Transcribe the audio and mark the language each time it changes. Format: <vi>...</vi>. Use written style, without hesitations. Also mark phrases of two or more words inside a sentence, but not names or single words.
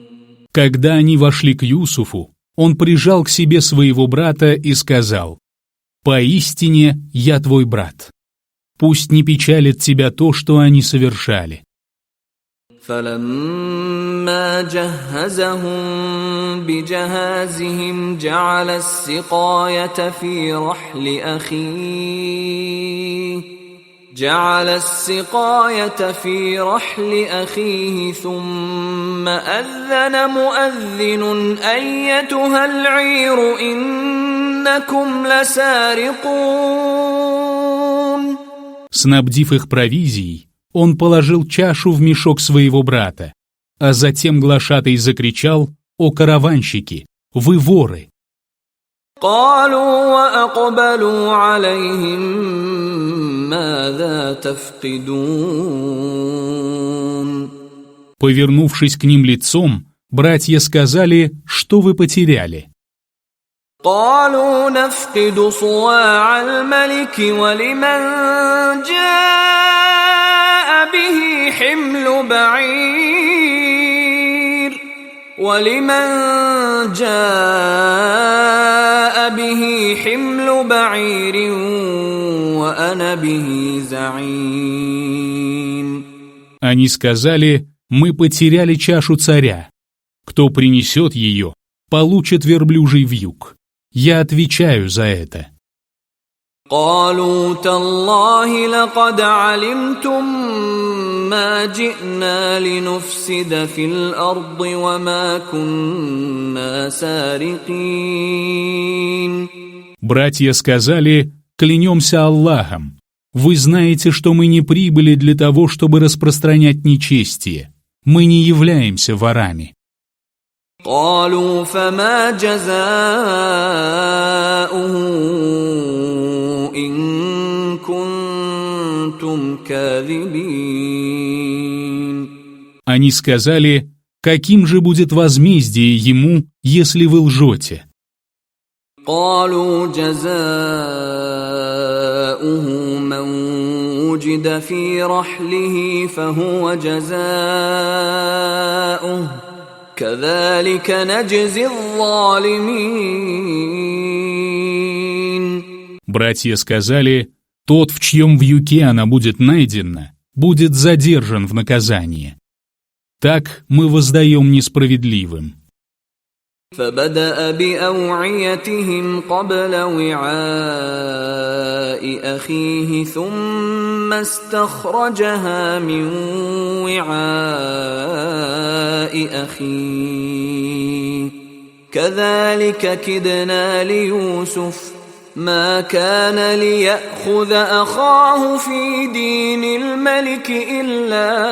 <ru>Когда они вошли к Юсуфу, он прижал к себе своего брата и сказал: «Поистине я твой брат. Пусть не печалит тебя то, что они совершали».</ru> <ar>فلما جهزهم بجهازهم جعل السقاية في رحل أخيه ثم أذن مؤذن أيتها العير إنكم لسارقون.</ar> <ru>Снабдив их провизией, он положил чашу в мешок своего брата, а затем глашатай закричал: «О караванщики, вы воры!»</ru> <ar>قالوا وأقبلوا عليهم ماذا تفقدون.</ar> <ru>Повернувшись к ним лицом, братья сказали: «Что вы потеряли?»</ru> <ar>قالوا نفقد صواع الملك ولمن جاء به حمل بعير وأنا به زعيم.</ar> <ru>Они сказали: «Мы потеряли чашу царя. Кто принесет ее, получит верблюжий вьюг. Я отвечаю за это».</ru> <ar>قالوا تالله لقد علمتم ما جئنا لنفسد في الأرض وما كنا سارقين.</ar> <ru>Братья сказали: «Клянемся Аллахом, Вы знаете, что мы не прибыли для того, чтобы распространять нечестие. Мы не являемся ворами».</ru> <ar>قالوا فما جزاؤه إن كنتم كاذبين.</ar> <ru>Они сказали: «Каким же будет возмездие ему, если вы лжете?»</ru> <ar>قالوا جزاؤه من وجد في رحله فهو جزاؤه كذلك نجزي الظالمين.</ar> <ru>Братья сказали: «Тот, в чьем вьюке она будет найдена, будет задержан в наказание. Так мы воздаем несправедливым».</ru> <ar>فبدأ بأوعيتهم قبل وعاء أخيه ثم استخرجها من وعاء أخيه كذلك كدنا ليوسف ما كان ليأخذ أخاه في دين الملك إلا</ar>